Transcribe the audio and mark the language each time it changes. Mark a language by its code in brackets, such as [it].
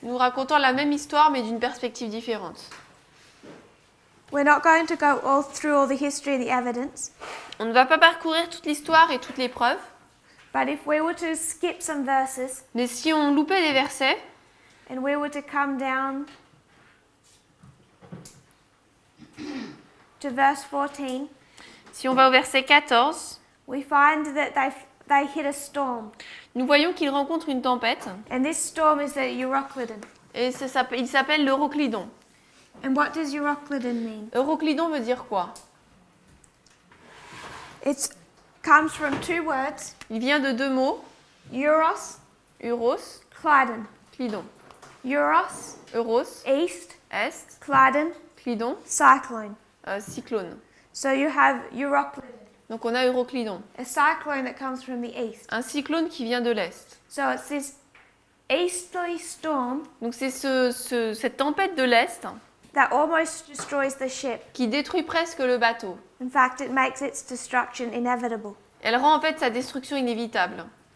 [fr] Nous racontons la même histoire mais d'une perspective différente. [en] We're not going to go all through all the history and the evidence, [fr] On ne va pas parcourir toute l'histoire et toutes les preuves, [en] but if we were to skip some verses [fr] mais si on loupait des versets [en] and we were to come down to verse 14, [fr] si on va au verset 14, [en] we find that they hit a storm. [fr] nous voyons qu'il rencontre une tempête [en] And this storm is the Euroclydon. [fr] et il s'appelle l'Euroclydon. [en] And what does Euroclydon mean? [fr] Euroclydon veut dire quoi? [en] It comes from 2 words, [fr] Il vient de 2 mots, [en] Euros, [fr] Euros, [en] Clydon. [fr] Clydon. [en] Euros, [fr] Euros, [en] east, [fr] Est, [en] Clydon, [fr] Clydon, [en] cyclone. [fr] cyclone. [en] So you have Euroclydon, [fr] Donc on a Euroclydon. [en] a cyclone that comes from the east. [fr] Un cyclone qui vient de l'Est. [en] So it's this easterly storm [fr] Donc c'est cette tempête de l'Est [en] that almost destroys the ship. [fr] qui détruit presque le bateau. [en] In fact, it makes its destruction inevitable. [fr] Elle rend en fait sa destruction inévitable.